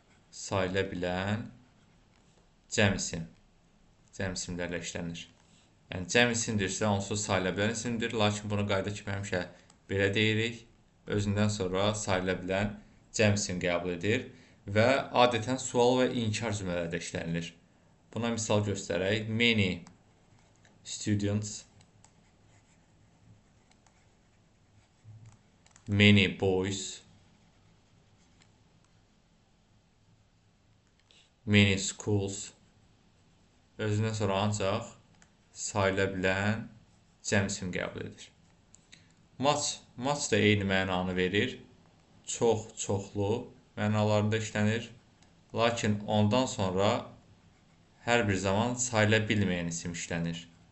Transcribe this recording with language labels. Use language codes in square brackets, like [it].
[az] Sayıla bilən cəm isim. Cəm isimlərlə işlənir. Yəni cəm isimdirsə onsuz sayıla bilən isimdir. Lakin bunu qayda kimi həmişə belə deyirik. Özündən sonra sayıla bilən cəm isim qəbul edir. Və adətən sual və inkar cümlələrdə işlənilir. Buna misal göstərək. [en] Many students, many boys, many schools. [az] Özündən sonra ancaq sayıla bilən cəm isim qəbul edir. Much da eyni mənanı verir. Çox, çoxlu mənalarında işlənir. Lakin ondan sonra hər bir zaman sayıla bilməyən isim işlənir.